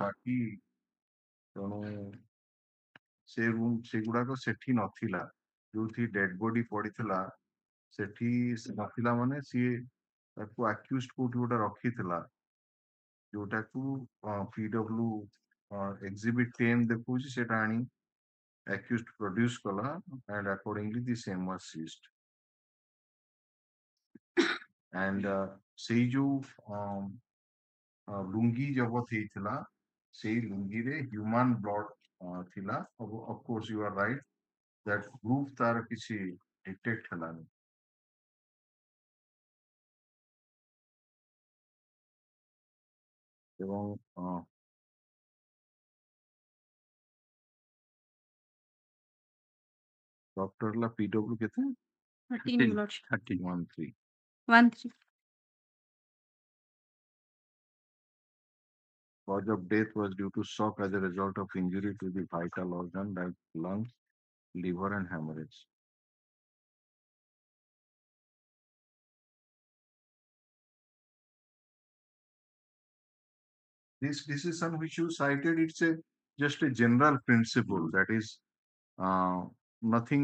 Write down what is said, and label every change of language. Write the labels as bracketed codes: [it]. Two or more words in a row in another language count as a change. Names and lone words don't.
[or] ବାକି ତେଣୁ ସେଗୁଡାକ ସେଠି ନଥିଲା, ଯୋଉଠି [en] dead body [or] ପଡିଥିଲା ସେଠି ନଥିଲା। ମାନେ ସିଏ ତାକୁ ଆକ୍ୟୁଜ୍ଡ କୋଉଠି ଗୋଟେ ରଖିଥିଲା, ଯୋଉଟାକୁ PW ଏକ୍ଜିବିଟ୍ 10 ଦେଖଉଛି, ସେଟା ଆଣି [en] accused produce [or] kala, [en] and accordingly the same was seized. [or] And ସେଇ ଯୋଉ ଲୁଙ୍ଗି ଜବତ ହେଇଥିଲା, ସେଇ ଲୁଙ୍ଗିରେ [en] human blood [or] ଥିଲା। [en] of course you are right that group [or] ତାର କିଛି ଡିଟେକ୍ଟ ହେଲାନି। ଏବଂ ଡକ୍ଟର ହେଲା PW କେତେ? 13. [en] Cause of death was due to shock as a result of injury to the vital organ like lungs, liver, and hemorrhage. This decision which you cited, it's just a general principle, that is nothing